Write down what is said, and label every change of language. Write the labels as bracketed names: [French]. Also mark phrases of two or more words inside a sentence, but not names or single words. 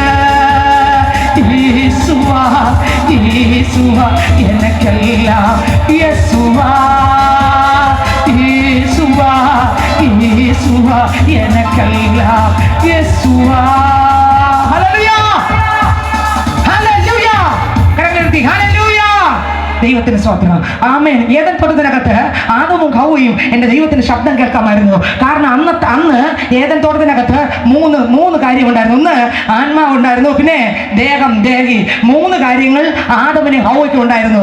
[Tamil] இயேசுவா இயேசுவா எனக்கெல்லாம் இயேசுவா இயேசுவா இயேசுவா எனக்கெல்லாம் இயேசுவா ஹல்லேலூயா [Malayalam] ഹല്ലേലൂയ കരങ്ങൾ ഹല്ലേലൂയ ദൈവത്തിന് സ്തോത്രം ആമേൻ ഏദൻ തോട്ടത്തിനകത്ത് ആദമും ഹവ്വയും എൻ്റെ ദൈവത്തിന്റെ ശബ്ദം കേൾക്കാമായിരുന്നു കാരണം അന്ന് ഏദൻ തോട്ടത്തിനകത്ത് മൂന്ന് കാര്യമുണ്ടായിരുന്നു ഒന്ന് ആത്മാവ് ഉണ്ടായിരുന്നു പിന്നെ ദേഹം ദേഹി മൂന്ന് കാര്യങ്ങൾ ആദമിന് ഹവ്വയ്ക്കും ഉണ്ടായിരുന്നു